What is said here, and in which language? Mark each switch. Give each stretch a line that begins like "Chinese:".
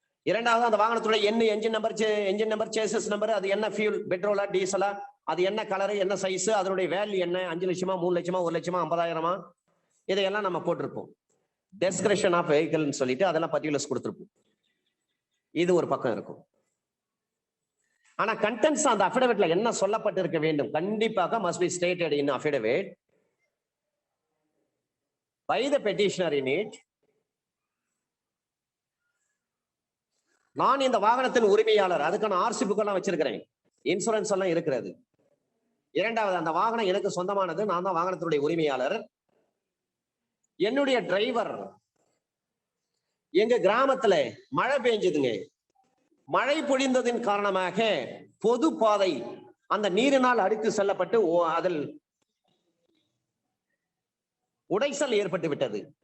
Tamil: இரண்டாவது, அந்த வாகனத்துடைய என்ன என்ஜின் நம்பர், சேசஸ் நம்பர், அது என்ன ஃபியூல், பெட்ரோலா டீசலா, அது என்ன கலரு, என்ன சைஸ், அதனுடைய வேல்யூ என்ன, 5 லட்சமா 3 லட்சமா 1 லட்சமா 50,000, இதையெல்லாம் நம்ம போட்டிருப்போம். டெஸ்கிரிப்ஷன் ஆஃப் வெஹிக்கிள்னு சொல்லிட்டு அதெல்லாம் பர்டிகுலர்ஸ் கொடுத்திருப்போம். இது ஒரு பக்கம் இருக்கும். ஆனா கண்டென்ட்ஸ் அந்த அஃபிடவிட்ல என்ன சொல்லப்பட்டிருக்க வேண்டும்? கண்டிப்பாக
English: must be stated in affidavit by the petitioner in it.
Tamil: நான் இந்த வாகனத்தின் உரிமையாளர், அதுக்கான ஆர்சி புக் எல்லாம் வச்சிருக்கிறேன், இன்சூரன்ஸ் எல்லாம் இருக்கிறது. இரண்டாவது, அந்த வாகனம் எனக்கு சொந்தமானது, நான் தான் வாகனத்தினுடைய உரிமையாளர். என்னுடைய டிரைவர், எங்க கிராமத்துல மழை பெஞ்சதுங்க, மழை பொழிந்ததின் காரணமாக பொது பாதை அந்த நீரினால் அடித்து செல்லப்பட்டு அதில் உடைசல் ஏற்பட்டு விட்டது.